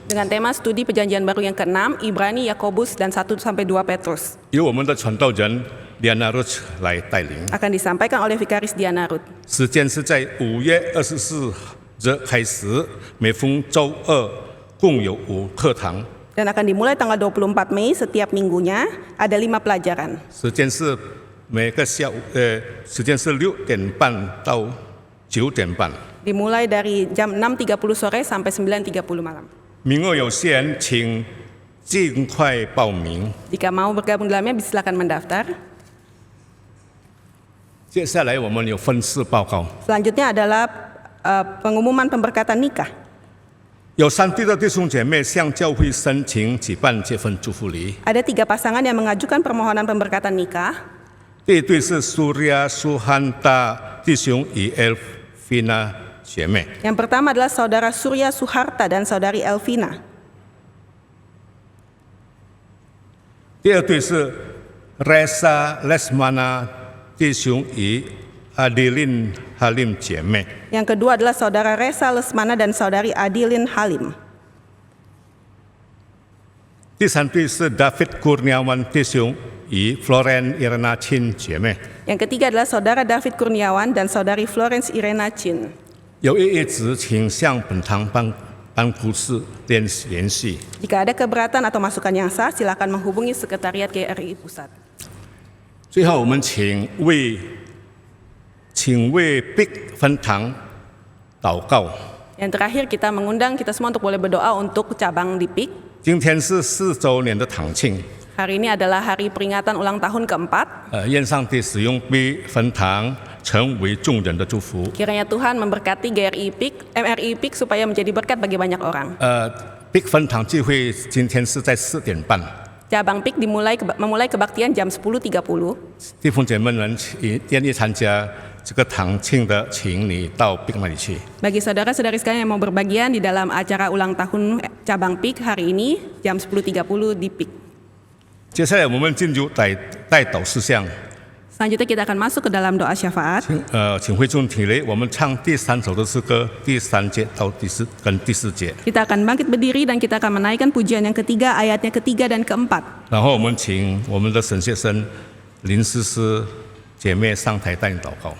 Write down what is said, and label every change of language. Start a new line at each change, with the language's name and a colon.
Indonesian: Dengan tema studi perjanjian baru yang ke-6, Ibrani, Yakobus, dan 1-2 Petrus.
Chinese: 由我们的传道人Diana Ruth 来带领。
Indonesian: Akan disampaikan oleh Vikaris Diana Ruth.
Chinese: 时间是在5月24日开始，每逢周2共有5课堂。
Indonesian: Dan akan dimulai tanggal 24 Mei, setiap minggunya ada 5 pelajaran.
Chinese: 时间是每个下午，时间是6点半到9点半。
Indonesian: Dimulai dari jam 6.30 sore sampai 9.30 malam.
Chinese: 名额有限，请尽快报名。
Indonesian: Jika mau bergabung dalamnya, silakan mendaftar.
Chinese: 接下来我们有分次报告，
Indonesian: Selanjutnya adalah pengumuman pemberkatan nikah.
Chinese: 有3对的弟兄姐妹向教会申请举办结婚祝福礼。
Indonesian: Ada 3 pasangan yang mengajukan permohonan pemberkatan nikah.
Chinese: 第一对是苏利亚苏汉达弟兄与 Elvina 姐妹，
Indonesian: Yang pertama adalah saudara Surya Suharta dan saudari Elvina.
Chinese: 第二对是 Reza Lesmana 弟兄与 Adilin Halim 姐妹，
Indonesian: Yang kedua adalah saudara Reza Lesmana dan saudari Adilin Halim.
Chinese: 第三对是 David Kurniawan 弟兄与 Floren Irena Chin 姐妹。
Indonesian: Yang ketiga adalah saudara David Kurniawan dan saudari Florence Irena Chin.
Chinese: 有异议时，请向本堂办公室联系。
Indonesian: Jika ada keberatan atau masukan yang sah, silakan menghubungi Sekretariat GRI Pusat.
Chinese: 最后，我们请为 Big 分堂祷告。
Indonesian: Yang terakhir kita mengundang kita semua untuk boleh berdoa untuk cabang di PIK.
Chinese: 今天是4周年的堂庆，
Indonesian: Hari ini adalah hari peringatan ulang tahun keempat.
Chinese: 愿上帝使用 Big 分堂成为众人的祝福。
Indonesian: Kiranya Tuhan memberkati MRI PIK supaya menjadi berkat bagi banyak orang.
Chinese: Big 分堂聚会今天是在4点半。
Indonesian: Cabang PIK memulai kebaktian jam 10.30.
Chinese: 弟兄姐妹们愿意参加这个堂庆的，请你到 Big 那里去。
Indonesian: Bagi saudara-saudari sekalian yang mau berbagian di dalam acara ulang tahun cabang PIK hari ini jam 10.30 di PIK.
Chinese: 接下来我们进入代祷事项。
Indonesian: Selanjutnya kita akan masuk ke dalam doa syafaat.
Chinese: 请会众起立，我们唱第3首的诗歌，第3节到第4节。
Indonesian: Kita akan bangkit berdiri dan kita akan menaikkan pujian yang ketiga, ayatnya ketiga dan keempat.
Chinese: 然后我们请我们的沈先生、林诗诗姐妹上台带领祷告。